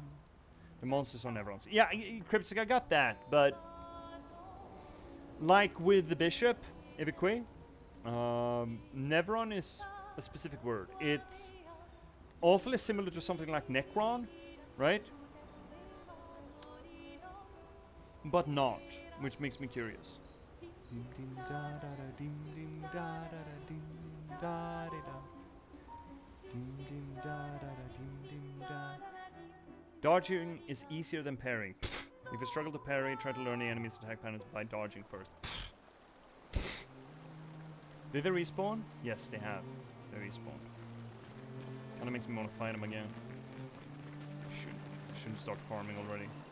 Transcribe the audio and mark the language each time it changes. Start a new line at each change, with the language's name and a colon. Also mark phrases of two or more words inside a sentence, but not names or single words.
English: The monsters are Neverons. Yeah, Cryptic, I got that, but like with the bishop, Ivique, Neveron is a specific word. It's awfully similar to something like Necron, right? But not, which makes me curious. Dim dim da da da dim dim da da da dim da da da. Dim dim da da da dim dim da. Dodging is easier than parrying. If you struggle to parry, try to learn the enemy's attack patterns by dodging first. Did they respawn? Yes, they have. They respawned. Kinda makes me want to fight them again. Shouldn't start farming already.